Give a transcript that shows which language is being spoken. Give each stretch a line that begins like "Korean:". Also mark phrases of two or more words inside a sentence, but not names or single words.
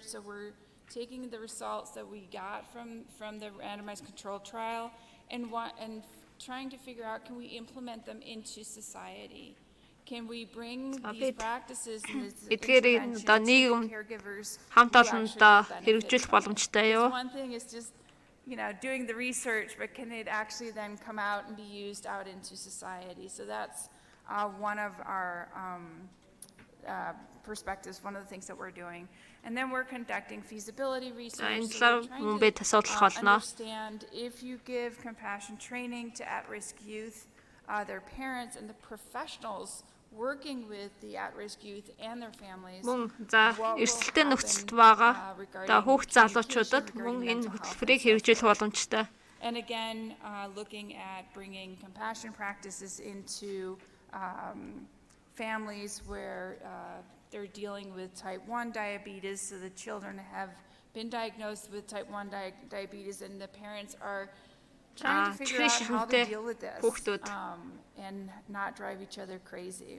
English: So we're taking the results that we got from the randomized controlled trial and trying to figure out, can we implement them into society? can we bring these practices and this
Mongolian: эдгээр
English: interventions
Mongolian: одоо
English: to
Mongolian: нийгэм
English: caregivers
Mongolian: хамт
English: who
Mongolian: олондоо
English: actually
Mongolian: хэрэгжүүлэх
English: benefit from it?
Mongolian: боломжтой юу?
English: Because one thing is just, doing the research, but can it actually then come out and be used out into society? So that's one of our perspectives, one of the things that we're doing. And then we're conducting feasibility research. So we're trying to understand if you give compassion training to at-risk youth, their parents and the professionals working with the at-risk youth and their families.
Mongolian: Мөн за эрсдэлтэй нөхцөлд байгаа одоо хүүхд залуучуудад мөн энэ хөтөлбөрийг хэрэгжүүлэх боломжтой.
English: And again, looking at bringing compassion practices into families where they're dealing with type 1 diabetes, so the children have been diagnosed with type 1 diabetes and the parents are trying to figure out how to deal with this and not drive each other crazy.